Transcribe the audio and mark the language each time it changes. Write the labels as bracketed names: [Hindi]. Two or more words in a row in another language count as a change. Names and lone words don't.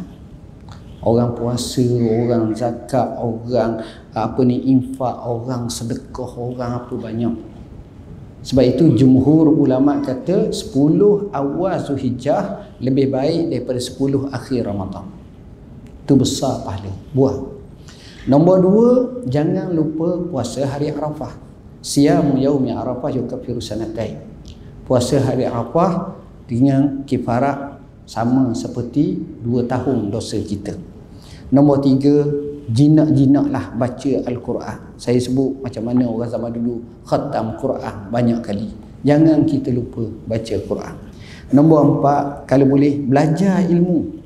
[Malay] Orang puasa, orang zakat, orang infak, orang sedekah, orang apa banyak. Sebab itu jumhur ulama kata 10 awal Zulhijjah lebih baik daripada 10 akhir Ramadan. Itu besar pahala. Buat. Nombor 2, jangan lupa puasa hari Arafah. [Arabic] صيام يوم عرفة يكفر سنتين. [Malay] Puasa hari Arafah dengan kifarat sama seperti 2 tahun dosa kita. Nombor 3, jinak-jinaklah baca Al-Quran. Saya sebut macam mana orang zaman dulu khatam Quran banyak kali. Jangan kita lupa baca Quran. Nombor 4, kalau boleh belajar ilmu.